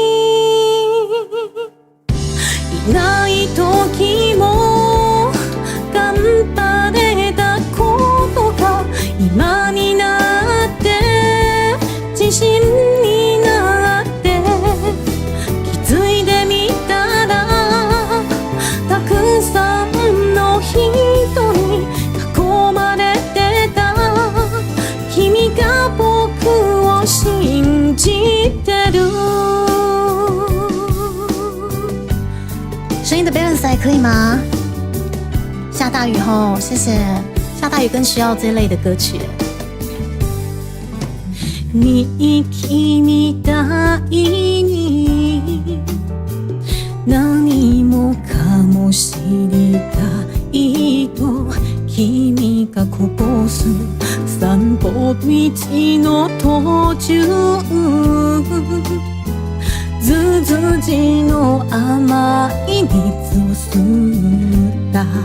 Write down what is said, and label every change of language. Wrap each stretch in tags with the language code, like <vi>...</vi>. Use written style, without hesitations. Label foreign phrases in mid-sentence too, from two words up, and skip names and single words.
<ja>いない時も頑張れたことが今になって自信になって気づいてみたらたくさんの人に囲まれてた君が僕を信じてる。</ja> <zh>声音的 balance 还可以吗？下大雨后，谢谢。下大雨更需要这类的歌曲。</zh> <ja>に君みたいに何もかも知りたいと君がこぼす散歩道の途中ずずじの甘い水を吸った</ja>